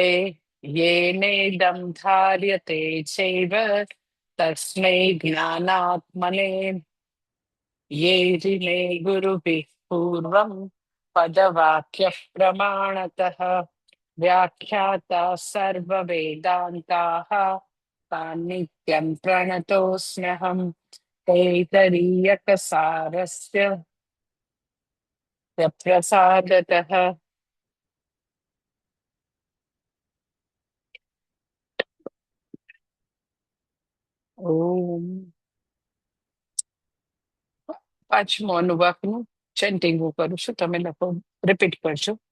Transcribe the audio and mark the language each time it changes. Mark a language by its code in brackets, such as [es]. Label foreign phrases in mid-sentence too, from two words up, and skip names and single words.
[sa] येनेदं धार्यते चैव तस्मै ज्ञानात्मने ये जिने गुरुभिः पूर्वं पदवाक्यः प्रमाणतः व्याख्याता सर्ववेदान्ताः तान्नित्यं प्रणतोऽस्म्यहम् तैतरीयकसारस्य प्रसादतः। [gu] ઓમ પાંચમો અનુવાકનું ચેન્ટિંગ હું કરું છું, તમે લોકો રિપીટ કરજો.